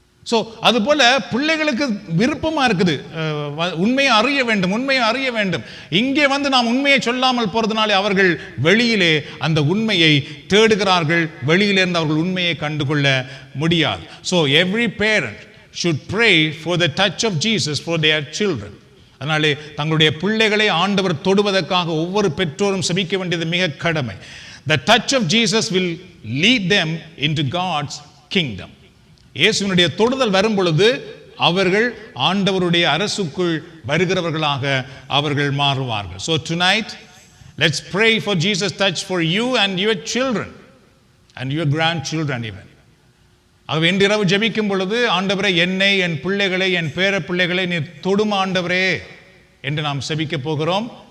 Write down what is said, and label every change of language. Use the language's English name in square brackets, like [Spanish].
[Tamil] So அதுபோல பிள்ளைகளுக்கு விருப்பமா இருக்குது, உண்மையை அறிய வேண்டும், உண்மையை அறிய வேண்டும். இங்கே நாம் உண்மையை சொல்லாமல் போறதுனாலே அவர்கள் வெளியிலே அந்த உண்மையை தேடுகிறார்கள். வெளியிலிருந்து அவர்கள் உண்மையை கண்டுகொள்ள முடியாது. [English] So every parent should pray for the touch of Jesus for their children. [Tamil] அதனாலே தங்களுடைய பிள்ளைகளை ஆண்டவர் தொடுவதற்காக ஒவ்வொரு பெற்றோரும் செபிக்க வேண்டியது மிக கடமை. [English] The touch of Jesus will lead them into God's kingdom. [Tamil] இயேசுவினுடைய தொடுதல் வரும் பொழுது அவர்கள் ஆண்டவருடைய அரசுக்குள் வருகிறவர்களாக அவர்கள் மாறுவார்கள். [English] So tonight let's pray for Jesus touch for you and your children and your grandchildren even. [Tamil] ஆகவே இன்றிரவு ஜெபிக்கும் பொழுது ஆண்டவரே என்னை, என் பிள்ளைகளை, என் பேர பிள்ளைகளை நீர் தொடும் ஆண்டவரே என்று நாம் செபிக்க போகிறோம்.